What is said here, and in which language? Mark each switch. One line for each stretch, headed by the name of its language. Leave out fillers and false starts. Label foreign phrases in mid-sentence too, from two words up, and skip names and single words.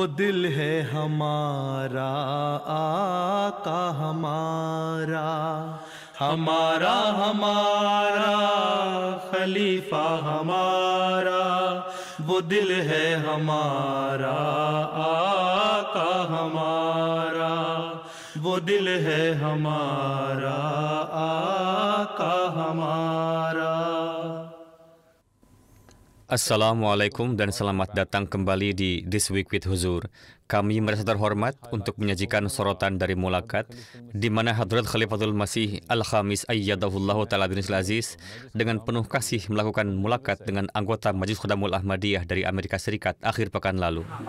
Hindi: दिल है हमारा, आका हमारा, हमारा हमारा खलीफा हमारा, वो दिल है हमारा, आका हमारा, वो दिल है हमारा, आका हमारा.
Indonesian: Assalamualaikum dan selamat datang kembali di This Week with Huzur. Kami merasa terhormat untuk menyajikan sorotan dari Mulakat, di mana Hadrat Khalifatul Masih Al-Khamis
Arabic: أيده الله تعالى بن عزيز
Indonesian: dengan penuh kasih melakukan mulakat dengan anggota Majelis Khudamul Ahmadiyah dari Amerika Serikat akhir pekan lalu.